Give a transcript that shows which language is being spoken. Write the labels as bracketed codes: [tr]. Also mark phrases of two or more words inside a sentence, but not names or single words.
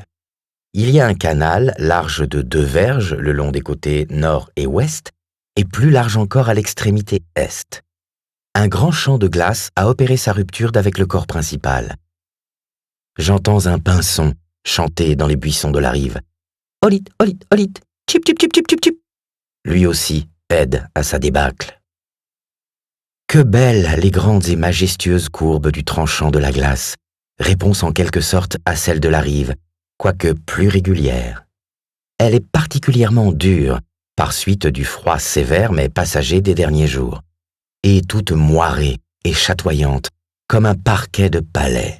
[fr] Il y a un canal large de 2 verges le long des côtés nord et ouest, et plus large encore à l'extrémité est. Un grand champ de glace a opéré sa rupture d'avec le corps principal. J'entends un pinson chanter dans les buissons de la rive. « Olit, olit, olit, chip, chip, chip, chip, chip, chip !» Lui aussi aide à sa débâcle. Que belles les grandes et majestueuses courbes du tranchant de la glace, réponse en quelque sorte à celle de la rive, quoique plus régulière. Elle est particulièrement dure, par suite du froid sévère mais passager des derniers jours, et toute moirée et chatoyante, comme un parquet de palais.